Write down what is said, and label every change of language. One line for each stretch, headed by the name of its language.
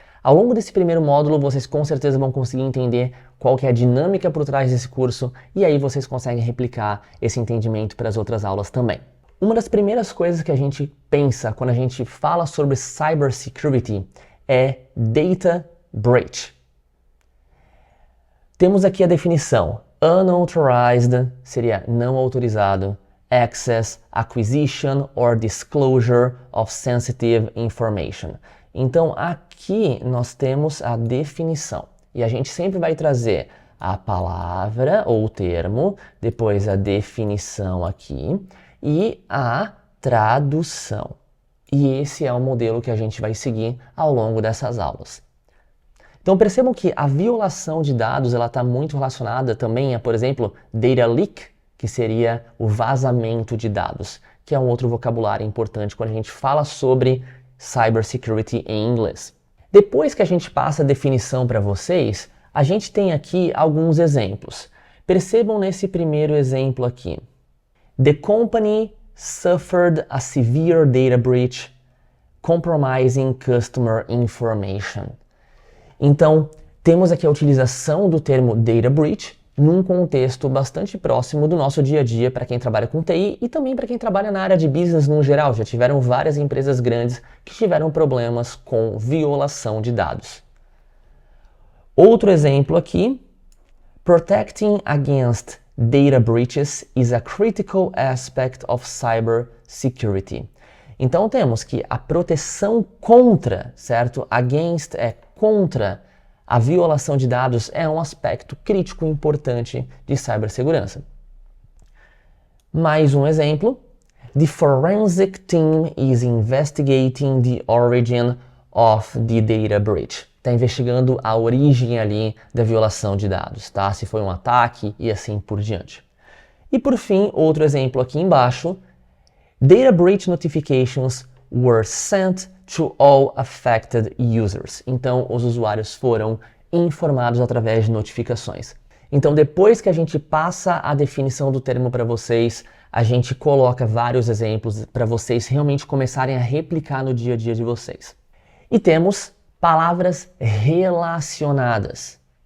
Portuguese: Ao longo desse primeiro módulo, vocês com certeza vão conseguir entender qual que é a dinâmica por trás desse curso e aí vocês conseguem replicar esse entendimento para as outras aulas também. Uma das primeiras coisas que a gente pensa quando a gente fala sobre cybersecurity é data breach. Temos aqui a definição. Unauthorized seria não autorizado.
English: Access, acquisition or disclosure of sensitive information.
Portuguese: Então aqui nós temos a definição e a gente sempre vai trazer a palavra ou o termo, depois a definição aqui e a tradução. E esse é o modelo que a gente vai seguir ao longo dessas aulas. Então percebam que a violação de dados ela está muito relacionada também a, por exemplo, data leak, que seria o vazamento de dados, que é um outro vocabulário importante quando a gente fala sobre cybersecurity em inglês. Depois que a gente passa a definição para vocês, a gente tem aqui alguns exemplos. Percebam nesse primeiro exemplo aqui.
English: The company suffered a severe data breach, compromising customer information.
Portuguese: Então, temos aqui a utilização do termo data breach num contexto bastante próximo do nosso dia a dia para quem trabalha com TI e também para quem trabalha na área de business no geral. Já tiveram várias empresas grandes que tiveram problemas com violação de dados. Outro exemplo aqui,
English: protecting against data breaches is a critical aspect of cyber security.
Portuguese: Então temos que a proteção contra, certo? Against é contra. A violação de dados é um aspecto crítico e importante de cibersegurança. Mais um exemplo.
English: The forensic team is investigating the origin of the data breach.
Portuguese: Está investigando a origem ali da violação de dados, tá? Se foi um ataque e assim por diante. E por fim, outro exemplo aqui embaixo.
English: Data breach notifications were sent to all affected users.
Portuguese: Então, os usuários foram informados através de notificações. Então, depois que a gente passa a definição do termo para vocês, a gente coloca vários exemplos para vocês realmente começarem a replicar no dia a dia de vocês. E temos palavras relacionadas.